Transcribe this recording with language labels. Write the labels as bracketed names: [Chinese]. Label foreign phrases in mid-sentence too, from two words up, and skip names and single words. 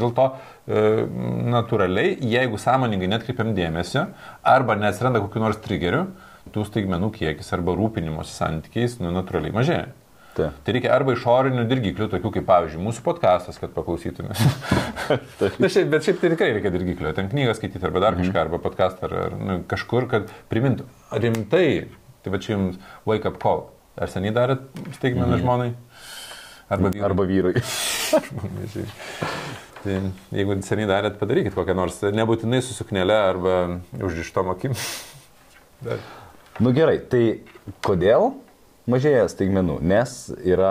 [Lithuanian] Dėl to natūraliai, jeigu sąmoningai netkreipiam dėmesio, arba neatsiranda kokių nors trigerių, tų staigmenų kiekis arba rūpinimosi santykiais natūraliai mažėja. Tai reikia arba išorinių dirgiklių, tokių kaip, pavyzdžiui, mūsų podcastas, kad paklausytume. Bet šiaip tai tikrai reikia dirgiklio, ten knygą skaityti arba dar kažką, arba podcastą, ar kažkur, kad primintų. Rimtai, tai va čia jums [English] wake up call. [Lithuanian] Ar seniai darėt staigmeną žmonai? Arba vyrai. Tai jeigu seniai darėt, padarykit kokią nors, nebūtinai su suknele arba užrištom akim. Gerai, tai kodėl mažėja staigmenų, nes yra...